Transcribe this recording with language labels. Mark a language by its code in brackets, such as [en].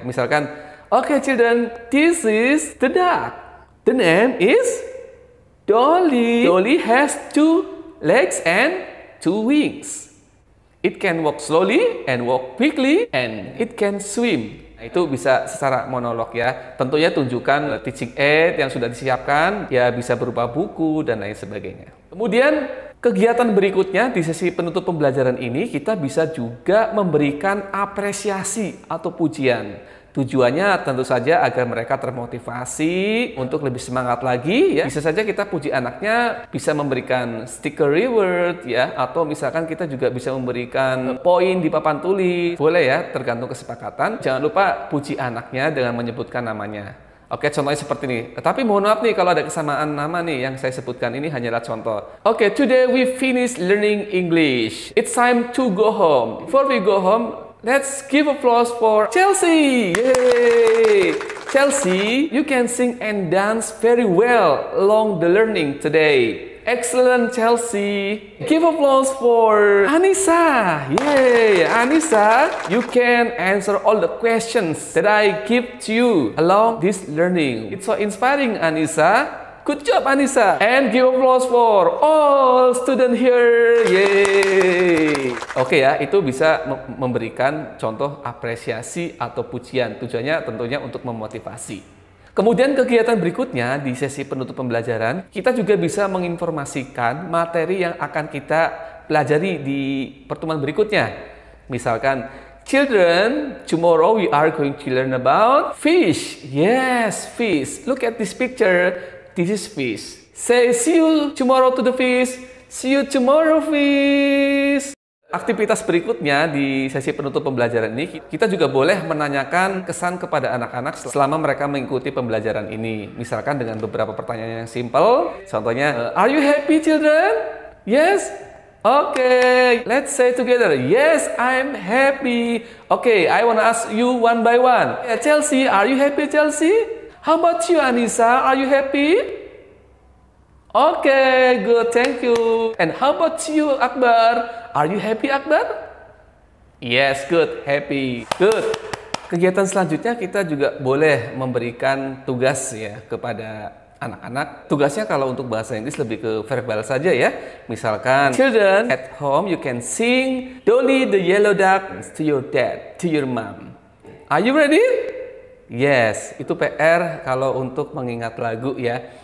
[en] Misalkan, okay children, this is the duck. The name is Dolly. Dolly has 2 legs and 2 wings. It can walk slowly and walk quickly and it can swim. [id] Nah, itu bisa secara monolog ya. Tentunya tunjukkan teaching aid yang sudah disiapkan, ya bisa berupa buku dan lain sebagainya. Kemudian kegiatan berikutnya di sesi penutup pembelajaran ini kita bisa juga memberikan apresiasi atau pujian. Tujuannya tentu saja agar mereka termotivasi untuk lebih semangat lagi ya. Bisa saja kita puji anaknya, bisa memberikan sticker reward ya, atau misalkan kita juga bisa memberikan poin di papan tulis. Boleh ya, tergantung kesepakatan. Jangan lupa puji anaknya dengan menyebutkan namanya. Oke, contohnya seperti ini. Tapi mohon maaf nih kalau ada kesamaan nama nih yang saya sebutkan, ini hanyalah contoh. [en] Oke, today we finish learning English. It's time to go home. Before we go home, let's give applause for Chelsea! Yay! Chelsea, you can sing and dance very well along the learning today. Excellent, Chelsea. Give applause for Anissa. Yay! Anissa, you can answer all the questions that I give to you along this learning. It's so inspiring, Anissa. Good job, Anissa. And give applause for all students here. Yeay. [id] Oke ya, itu bisa memberikan contoh apresiasi atau pujian. Tujuannya tentunya untuk memotivasi. Kemudian kegiatan berikutnya di sesi penutup pembelajaran, kita juga bisa menginformasikan materi yang akan kita pelajari di pertemuan berikutnya. [en] Misalkan, children, tomorrow we are going to learn about fish. Yes, fish. Look at this picture. This is fish. Say, see you tomorrow to the fish. See you tomorrow, fish. [id] Aktivitas berikutnya di sesi penutup pembelajaran ini, kita juga boleh menanyakan kesan kepada anak-anak selama mereka mengikuti pembelajaran ini. Misalkan dengan beberapa pertanyaan yang simple. [en] Contohnya, are you happy, children? Yes? Okay, let's say together. Yes, I'm happy. Okay, I want to ask you one by one. Chelsea, are you happy, Chelsea? How about you, Anissa? Are you happy? Okay, good, thank you. And how about you, Akbar? Are you happy, Akbar? Yes, good, happy, good. [id] Kegiatan selanjutnya kita juga boleh memberikan tugas ya kepada anak-anak. Tugasnya kalau untuk bahasa Inggris lebih ke verbal saja ya. [en] Misalkan, children, at home you can sing Dolly the Yellow Duck to your dad, to your mom. Are you ready? [id] Yes, itu PR kalau untuk mengingat lagu ya.